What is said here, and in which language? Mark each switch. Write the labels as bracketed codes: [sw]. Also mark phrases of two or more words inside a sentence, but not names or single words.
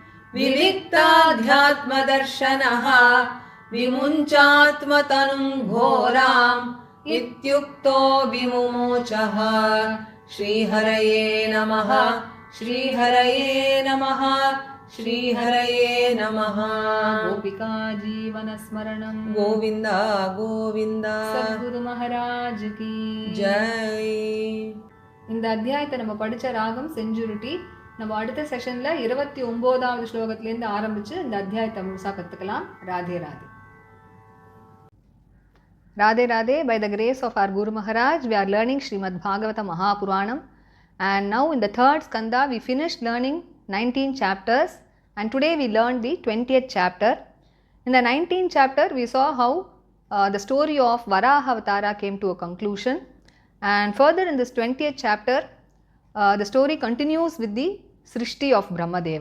[sa] विविक्ताध्यात्मदर्शनः विमुञ्चात्मतनुम् घोराम् इत्युक्तो विमुमोचः श्रीहरये नमः श्रीहरये नमः श्रीहरये नमः गोपिका जीवनस्मरणम् गोविन्द गोविन्द [hi] सद्गुरु महाराज की जय [ta] இந்த அத்தியாயத்தை நம்ம படிச்ச ராகம் செஞ்சுருட்டி. நம்ம அடுத்த செஷன்ல 29வது ஸ்லோகத்திலேருந்து ஆரம்பிச்சு இந்த அத்தியாயத்தை முழுசா கத்துக்கலாம். ராதே ராதே. [en] Radhe Radhe. By the grace of our Guru Maharaj, we are learning Srimad Bhagavata Mahapuranam, and now in the third skanda we finished learning 19 chapters, and today we learned the 20th chapter. In the 19th chapter we saw how the story of Varaha Avatara came to a conclusion, and further in this 20th chapter the story continues with the Srishti of Brahmadeva.